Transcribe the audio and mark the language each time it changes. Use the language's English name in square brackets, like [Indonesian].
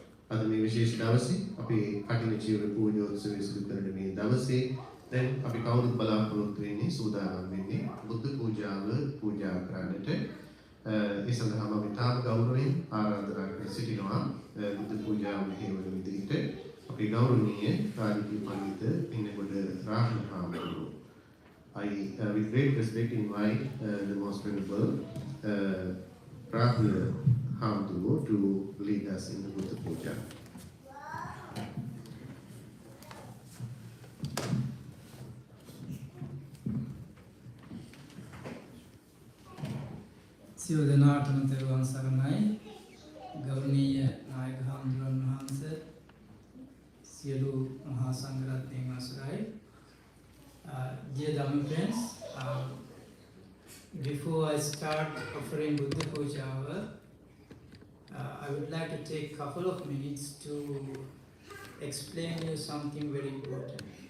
[Sinhala] අද මේ විශේෂ දවසේ අපි කටින ජීවන පූජෝත්සවය සිදු කරන මේ දවසේ දැන් අපි කවුරුත් බලාපොරොත්තු වෙන්නේ සූදානම් වෙන්නේ බුද්ධ පූජාව පූජා කරන්නට. ඒ සඳහාම අපි තාම ගෞරවයෙන් ආරාධනා කර සිටිනවා බුද්ධ පූජාව මෙහෙවන විදිහට අපේ ගෞරවනීය කාර්මික පඬිත පින්නකොඩ රාහුල හාමුදුරුවෝ. [English] I with great respect invite the most venerable Rahul Hamdullo to lead us in the Buddha Puja. [Sinhala] සියලු දෙනාටම තෙරුවන් සරණයි. ගෞරවනීය නායක හාමුදුරන් වහන්සේ, සියලු මහා සංඝරත්නයන් අවසරයි. [English] Dear Dhamma friends, before I start offering Buddha Puja, I would like to take a couple of minutes to explain you something very important.